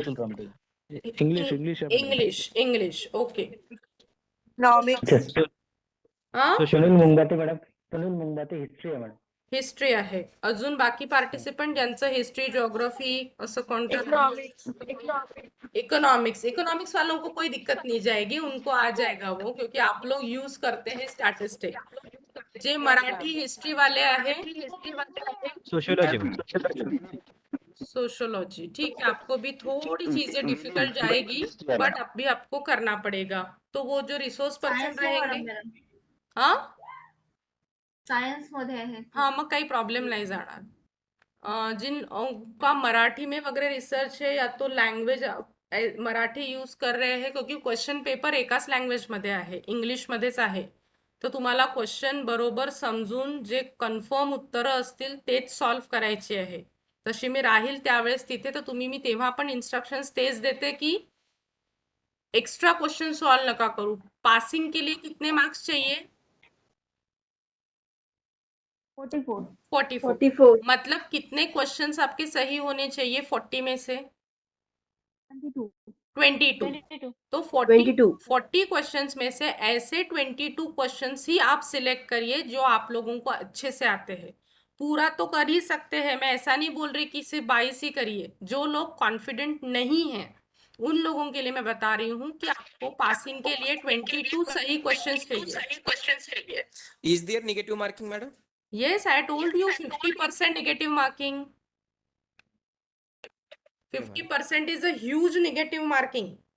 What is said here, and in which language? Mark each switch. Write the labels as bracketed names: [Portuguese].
[Marathi] Atul Ramte. English English आहे madam. [English] English, English, okay. [Marathi] तो Sunil मुंगाते madam, Sunil मुंगाते history आहे मॅडम. हिस्ट्री आहे। अजून बाकी पार्टिसिपंट ज्यांचं हिस्ट्री, ज्योग्राफी, असं कोणतं? इकोनॉमिक्स। [Hindi] इकोनॉमिक्स वालों को कोई दिक्कत नहीं जाएगी, उनको आ जाएगा वो, क्योंकि आप लोग यूज करते हैं स्टैटिस्टिक। [Marathi] जे मराठी हिस्ट्री वाले आहे, सोशियोलॉजी मॅडम. [Hindi] सोशियोलॉजी, ठीक है, आपको भी थोड़ी चीजें डिफिकल्ट जाएगी, बट अभी आपको करना पड़ेगा। तो वो जो रिसोर्स पर्सन [Marathi] सायन्स नाही [Hindi] रहेंगे, मॅडम, हाँ [Marathi] सायन्स मध्ये आहे. हाँ, मग काही प्रॉब्लेम नाही जाणार। [Hindi] जिन का मराठी में वगैरह रिसर्च है या तो लँग्वेज मराठी यूज कर रहे हैं, [Marathi] क्योंकि क्वेश्चन पेपर एकाच लँग्वेज मध्ये आहे, इंग्लिश मध्येच आहे, तर तुम्हाला क्वेश्चन बरोबर समजून जे कन्फर्म उत्तरं असतील तेच सॉल्व करायची आहे। तशी मी राहील त्यावेळेस तिथे, तर तुम्ही, मी तेव्हा पण इन्स्ट्रक्शंस तेच देते की एक्स्ट्रा क्वेश्चन सॉल्व नका करू। [Hindi] पासिंग के लिए कितने मार्क्स चाहिए? 44। 44। मतलब कितने क्वेश्चंस आपके सही होने चाहिए 40 में से? 22। 22। तो 40 क्वेश्चंस में से ऐसे 22 क्वेश्चंस ही आप सिलेक्ट करिए जो आप लोगों को अच्छे से आते हैं। पूरा तो कर ही सकते हैं, मैं ऐसा नहीं बोल रही कि सिर्फ 22 ही करिए। जो लोग कॉन्फिडेंट नहीं हैं उन लोगों के लिए मैं बता रही हूँ कि आपको पासिंग के लिए 22 सही क्वेश्चंस चाहिए। [English] Is there negative marking, madam? Yes, I told you 50% negative marking. 50% is a huge negative marking.